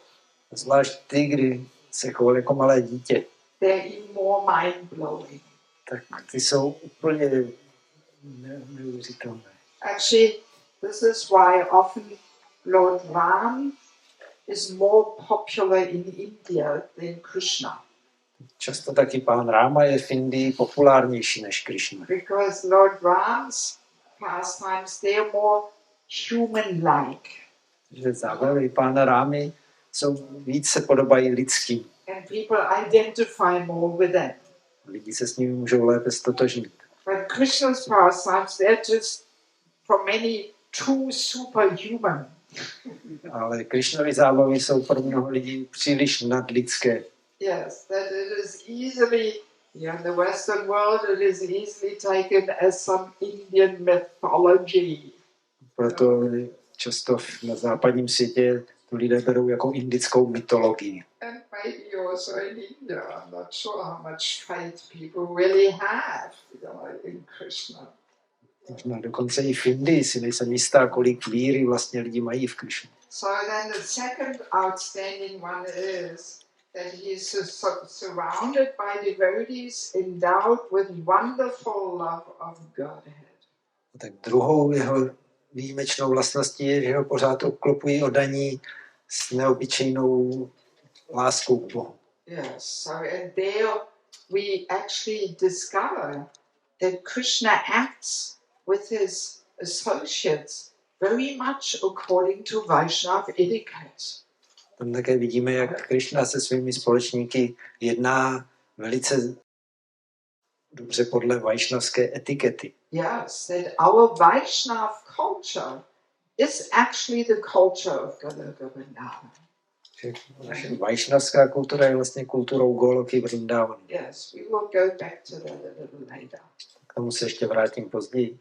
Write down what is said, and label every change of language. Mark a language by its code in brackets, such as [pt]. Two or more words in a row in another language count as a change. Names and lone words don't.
[cs] Zvlášť ty, kdy se choval jako malé dítě. [en] They're even more mind-blowing. [cs] Tak ty jsou úplně neuvěřitelné. [en] Actually, this is why often Lord Ram is more popular in India than Krishna. [cs] Často taky pán Ráma je v Indii populárnější než Krišna. [en] Because Lord Ram's pastimes, they're more human-like. [cs] Že zábavy pána Rámy jsou víc se podobají lidským. [en] And people identify more with them. [cs] Lidi se s nimi můžou lépe stotožnit. [en] But Krishna's pastimes, they're just for many too superhuman. [cs] Ale Krišnovy zábavy jsou pro mnoho lidí příliš nadlidské. [en] Yes, that it is easily, in the Western world, it is easily taken as some Indian mythology. [cs] Proto často na západním světě to lidé berou jako indickou mytologii. [en] And maybe also in India, I'm not sure how much faith people really have, in Krishna. [cs] Možná dokonce i v Indii si nejsem jistá, kolik víry vlastně lidi mají v Krišnu. [en] So then the second outstanding one is that he is surrounded by devotees endowed with wonderful love of Godhead. [cs] Tak druhou jeho výjimečnou vlastností je, že ho pořád obklopují oddaní s neobyčejnou láskou k Bohu. [en] Yes, so and there we actually discover that Krishna acts with his associates very much according to Vaishnava etiquette. [cs] Tam také vidíme, jak Krišna se svými společníky jedná velice dobře podle vajšnavské etikety. [en] Yes, that our Vaishnava culture is actually the culture of Vrindavan. [cs] Naše vajšnavská kultura je vlastně kulturou Goloky Vrindavan. [en] Yes, we will go back to that a little later. [cs] K tomu se ještě vrátím později.